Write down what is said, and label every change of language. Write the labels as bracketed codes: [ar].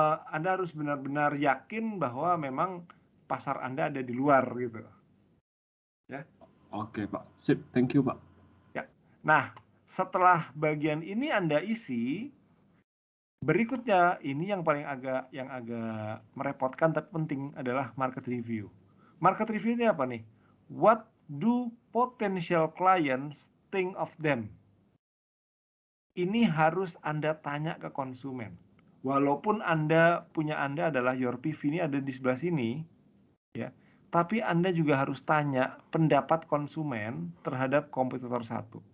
[id] Anda harus benar-benar yakin bahwa memang pasar Anda ada di luar gitu. Ya. Oke, Pak. Sip. [en] Thank you, [id] Pak. Ya. Nah, setelah bagian ini Anda isi, berikutnya ini yang agak merepotkan tapi penting adalah market review. Market review ini apa nih? [en] What do potential clients think of them? [id] Ini harus Anda tanya ke konsumen. Walaupun Anda adalah [en] your PV [id] ini ada di sebelah sini, ya. Tapi Anda juga harus tanya pendapat konsumen terhadap kompetitor 1.